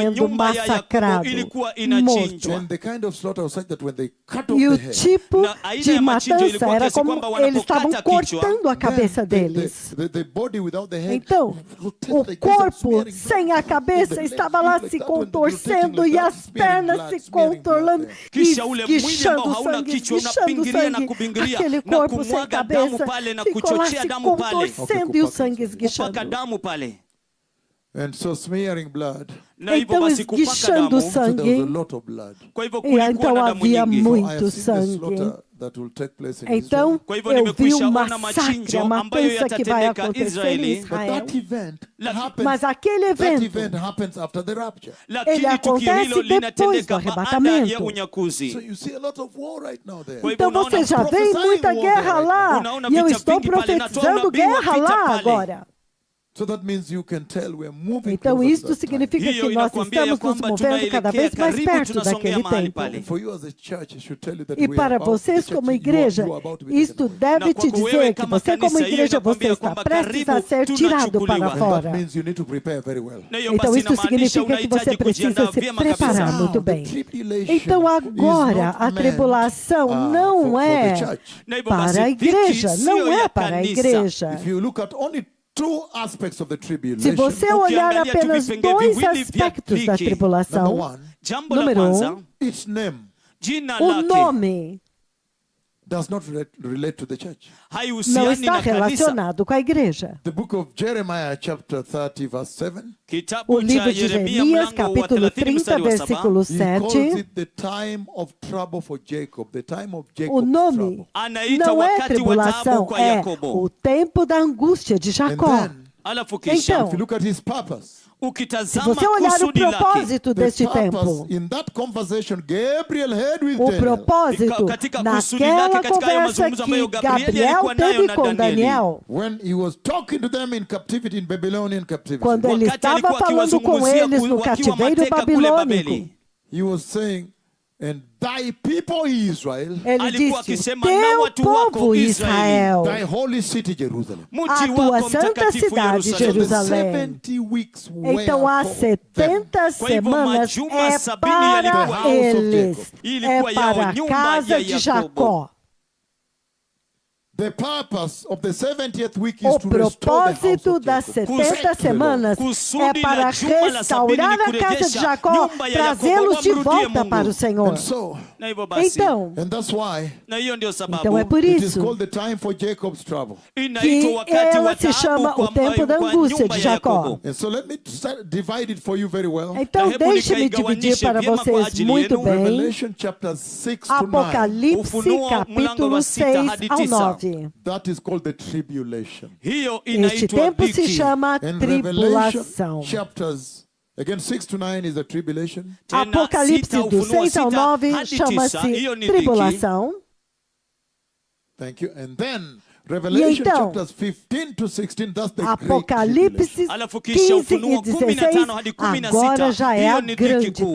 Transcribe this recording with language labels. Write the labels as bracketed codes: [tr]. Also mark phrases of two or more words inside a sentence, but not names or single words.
[pt] sendo [sw] nyumba ya Yakobo [pt] massacrado, [sw] ilikuwa [pt] morto. [sw] inachinjwa. [en] And the kind of slaughter was such that when they cut off [pt] E o [en] the head, [pt] tipo [sw] Na aina [pt] de [sw] ya machinjo [pt] matança [sw] ilikuwa [pt] era [sw] kiasi [pt] como [sw] kwamba [pt] eles estavam [sw] wanapokata kichwa, [pt] cortando a cabeça [en] then [pt] deles. [en] the body without the head [pt] Então, [en] rotated [pt] o [en] like this and [pt] corpo [en] smearing [pt] sem [en] blood. [pt] a cabeça [en] The legs [pt] estava lá [en] like [pt] se [en] that, when they're [pt] contorcendo [en] rotating [pt] e [en] like [pt] as [en] that, smearing [pt] pernas [en] blood, [pt] se [en] smearing blood [pt] contornando [en] there. [pt] e [sw] Kisha ule mwili ambao [pt] esguichando [sw] hauna [pt] sangue, [sw] kichwa [pt] esguichando [sw] unapingilia na [pt] sangue. [sw] kubingilia [pt] Aquele [sw] na [pt] corpo sem [sw] kumwaga damu [pt] cabeça [sw] pale na [pt] ficou lá [sw] kuchochea [pt] se [sw] damu pale, [pt] contorcendo e o sangue [sw] kupaka [pt] esguichando. [sw] damu pale. [en] And so smearing blood. [sw] Na hivyo [pt] Então [sw] basi kupaka [pt] esguichando [sw] damu, [en] So there was a [pt] sangue. [en] lot of blood. [sw] kwa hivyo [pt] E [sw] kulikuwa [pt] então [sw] na damu [pt] havia [sw] nyingi. [en] So I [pt] muito [en] have seen the [pt] sangue. [en] slaughter that will take place in Israel. [pt] Então [sw] Kwa hivyo [pt] eu vi [sw] nimekwisha [pt] o [sw] ona [pt] massacre, [sw] machinjo [pt] a [sw] ambayo [pt] matança que vai [sw] yatatendeka [pt] acontecer em [sw] Israeli. [en] But [pt] Israel. [en] that event happens. [pt] Mas aquele [en] That [pt] evento [en] event happens after the rapture. [sw] Lakini tukio [pt] acontece [sw] hilo [pt] depois [sw] linatendeka [pt] do [sw] baada [pt] arrebatamento. [sw] ya unyakuzi. [en] So you see a lot of war right now there. [sw] Kwa hivyo [pt] Então [sw] unaona [pt] você já vê [en] prophesying [pt] muita [en] war [pt] guerra [en] right lá. now. Unaona [pt] E eu [sw] vita [pt] estou [sw] vingi pale, natoa [pt] profetizando [sw] unabii wa [pt] guerra [sw] vita [pt] lá [sw] pale. [pt] agora. [en] So that means you can tell we're moving [pt] Então [en] closer to [pt] isso [en] that time. [pt] significa [sw] Hiyo [pt] que nós [sw] inakwambia ya [pt] estamos nos [sw] kwamba [pt] movendo cada vez [sw] tunaelekea [pt] mais [sw] karibu, [pt] perto [sw] tunasongea [pt] daquele [sw] mahali [pt] tempo. [sw] pale. [en] For you as a church, it should tell you that [pt] E [en] we are [pt] para [en] about, [pt] vocês [en] the [pt] como [en] church, [pt] igreja, [en] you are about to be taken [pt] isto [en] away. [pt] deve [sw] Na [pt] te [sw] kwako wewe [pt] dizer que [sw] kama [pt] você como [sw] kanisa, hiyo [pt] igreja você [sw] inakwambia [pt] está [sw] kwamba [pt] prestes a [sw] karibu [pt] ser tirado [sw] tunachukuliwa. [pt] para [en] And [pt] fora. [en] that means you need to prepare very well. [sw] Na hiyo [pt] Então [sw] basi [pt] isso [sw] inamaanisha [pt] significa que você [sw] unahitaji [pt] precisa [sw] kujiandaa [pt] se [sw] vyema [pt] preparar [sw] kabisa. [pt] muito bem. [en] The tribulation [pt] Então [en] is [pt] agora [en] not [pt] a [en] meant, [pt] tribulação não [en] for the [pt] é [en] church. [sw] Na hivyo basi, [pt] para a [sw] dhiki [pt] igreja, [sw] sio [pt] não [sw] ya [pt] é para a [sw] kanisa. [pt] igreja. [en] If you look at only two aspects of the [pt] Se [en] tribulation, [pt] você olhar [sw] Ukiangalia tu [pt] apenas [sw] vipengele [pt] dois [sw] viwili vya [pt] aspectos da [sw] dhiki. [en] number [pt] tribulação, [en] one, [sw] Jambo la [pt] número [sw] kwanza, [en] its name [sw] jina [pt] o [sw] lake [pt] nome [en] does not relate to the church. [pt] não [sw] haihusiani [pt] está [sw] na kanisa. [pt] relacionado com a igreja. [en] The book of Jeremiah, chapter 30, verse 7, [pt] O [sw] Kitabu cha [pt] livro de [sw] Yeremia [pt] Jeremias, [sw] mlango wa [pt] capítulo 30 30, [sw] mstari wa 7. [pt] versículo [en] he calls [pt] 7, [en] it the time of trouble for Jacob, the time of [pt] o [en] Jacob's [pt] nome [en] trouble. [sw] Anaita [pt] não é [sw] wakati wa taabu [pt] tribulação, [sw] kwa [pt] é [sw] Yakobo. [pt] o tempo da angústia de [en] And [pt] Jacó. [en] then, [sw] Alafu kisha [pt] Então, [en] if you look at his purpose, [pt] se [sw] ukitazama [pt] você olhar o [sw] kusudi lake, [pt] propósito [en] the [pt] deste [en] purpose [pt] tempo, [en] in that conversation Gabriel had with [pt] o Daniel, propósito [sw] Katika kusudi lake, [pt] naquela [sw] katika hayo [pt] conversa [sw] mazungumzo ambayo [pt] que [sw] Gabrieli Gabriel alikuwa nayo [pt] teve [sw] na [pt] com [sw] Danieli. Daniel, [en] when he was talking to them in captivity, in Babylonian captivity, [pt] quando ele [sw] Wakati [pt] estava [sw] alikuwa [pt] falando com [sw] akiwazungumzia [pt] eles no [sw] wakiwa [pt] cativeiro [sw] mateka kule [pt] babilônico, [sw] Babeli. [en] he was saying, and thy people Israel, [pt] ele [sw] Alikuwa [pt] disse: [sw] akisema, na [pt] teu [sw] watu wako [pt] povo [sw] Israeli, Israel, [en] thy holy city Jerusalem. [sw] mji [pt] a tua [sw] wako [pt] santa [sw] mtakatifu [pt] cidade [en] So the [sw] Yerusalemu. [pt] Jerusalém. [en] 70 weeks were [pt] Então há [en] for them. 70 [sw] Kwa hivyo, [pt] semanas [sw] majuma [pt] é 70 para [sw] yalikuwa [pt] eles, [sw] Ilikuwa [pt] é [sw] yao, [pt] para a [sw] nyumba [pt] casa [sw] ya [pt] de [sw] Yakobo. [pt] Jacó. [en] The purpose of the 70th week is [pt] O [en] to restore the house [pt] propósito [en] of [pt] das [en] Jacob. [pt] 70 semanas [sw] Kusudi [pt] é para [sw] la juma la [pt] restaurar [sw] sabini [pt] a [sw] ni [pt] casa de [sw] kurejesha [pt] Jacó, [sw] nyumba ya [pt] trazê-los de [sw] Yakobo, [pt] volta [sw] wamrudie [pt] para o [sw] Mungu. [pt] Senhor. [en] And so, [sw] Na hivyo basi, [pt] Então, [en] and that's why [sw] na hiyo ndio sababu [pt] então é por [en] it is [pt] isso [en] called the time for Jacob's trouble. [sw] inaitwa [pt] que [sw] wakati wa [pt] ela se chama [sw] taabu [pt] o tempo da [sw] kwa [pt] angústia [sw] nyumba [pt] de [sw] ya [pt] Jacó. [sw] Yakobo. [en] And so let me divide it for you very well. [pt] Então, [sw] hebu [pt] deixe-me [sw] nikaigawanishe [pt] dividir para [sw] vyema kwa [pt] vocês [sw] ajili [pt] muito [sw] yenu. [pt] bem. [en] Revelation chapter 6 to 9. [pt] Apocalipse, [sw] Ufunuo mlango [pt] capítulo [sw] wa 6 6 hadi [pt] ao 9. 9. [en] That is called the tribulation. [sw] Hiyo [pt] Este [sw] inaitwa [pt] tempo se [sw] dhiki. [pt] chama [en] And Revelation [pt] tribulação. [en] chapters, again 6 to 9 is the tribulation. [sw] Tena [pt] Apocalipse [sw] sita, [pt] do [sw] Ufunuo [pt] 6 ao 6 9 [sw] hadi 9, [pt] chama-se [sw] hiyo ni dhiki. [pt] tribulação. [en] Thank you. And then Revelation [pt] então, [en] chapters 15 to 16, that's the great [pt] Apocalipse [en] tribulation. [sw] Alafu kisha 15 Ufunuo [pt] e 16, [sw] 15 hadi 16, [pt] agora já é [sw] hiyo [pt] a [sw] ni dhiki [pt] grande [sw] kuu.